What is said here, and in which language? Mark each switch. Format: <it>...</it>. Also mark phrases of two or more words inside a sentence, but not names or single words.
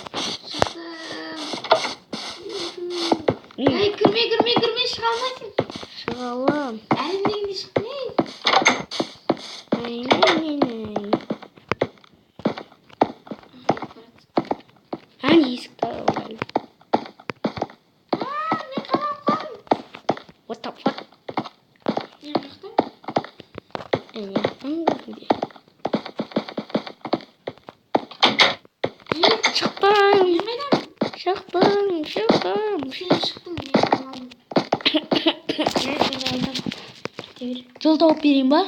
<kk>Ай, кірме, шыға алмайсың. Шыға алам. Әлімдегінде шықпай. Есікті алайын. Мен қалап қалдым.</kk> <en>What the fuck?</en> <kk>Мен жақтым. Шықтым. Сен шықтың, мен қаладым. Жол тауып берейін ба?</kk>